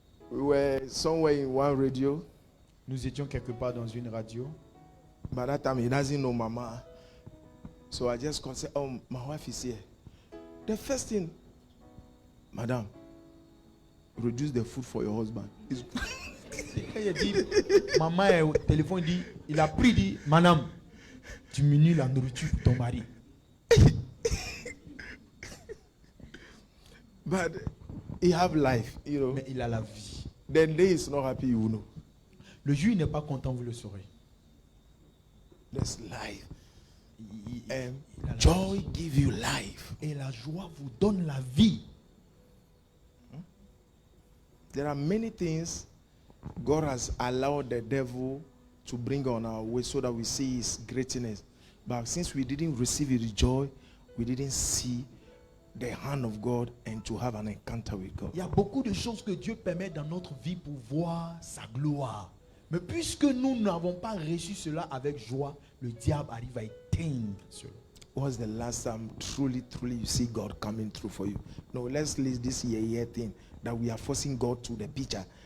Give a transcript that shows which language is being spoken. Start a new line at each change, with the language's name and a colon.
English: We were somewhere in one radio.
French: Nous étions quelque part dans une radio.
English: By that time, he doesn't know Mama. So I just called and said, "Oh, my wife is here." The first thing, "Madam, reduce the food for your husband."
French: Quand il dit, maman est au téléphone, il a pris, dit, madame, diminue la nourriture pour ton mari.
English: But he have life, you know.
French: Mais il a la vie.
English: The day is not happy, you know.
French: Le jour il n'est pas content, vous le saurez.
English: There's life.
French: Il a la
English: Joy
French: vie.
English: give you life.
French: Et la joie vous donne la vie.
English: There are many things God has allowed the devil to bring on our way so that we see his greatness. But since we didn't receive his joy, we didn't see the hand of God and to have an encounter with God.
French: Il y a beaucoup de choses que Dieu permet dans notre vie pour voir sa gloire. Mais puisque nous n'avons pas reçu cela avec joie, le diable arrive à éteindre cela.
English: what's the last time truly you see God coming through for you? No, let's leave this year thing that we are forcing God to the picture.